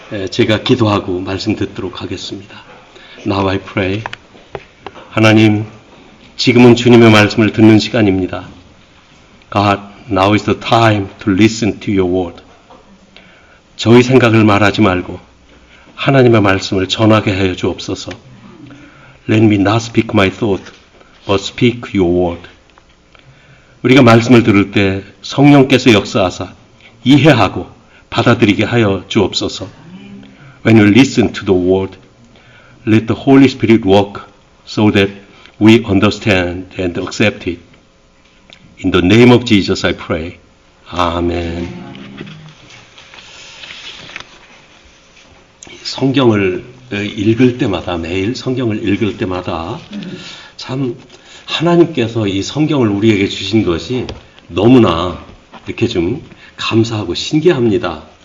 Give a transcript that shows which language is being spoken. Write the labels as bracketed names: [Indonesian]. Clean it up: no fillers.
[Korean] 제가 기도하고 말씀 듣도록 하겠습니다. [English] Now I pray. [Korean] 하나님, 지금은 주님의 말씀을 듣는 시간입니다. [English] God, now is the time to listen to your word. [Korean] 저희 생각을 말하지 말고 하나님의 말씀을 전하게 하여 주옵소서. [English] Let me not speak my thought, but speak your word. [Korean] 우리가 말씀을 들을 때 성령께서 역사하사 이해하고 받아들이게 하여 주옵소서. [English] When you listen to the word, let the Holy Spirit work so that we understand and accept it. In the name of Jesus I pray. [Korean] 아멘. 성경을 읽을 때마다, 매일 성경을 읽을 때마다 참 하나님께서 이 성경을 우리에게 주신 것이 너무나 이렇게 좀 감사하고 신기합니다.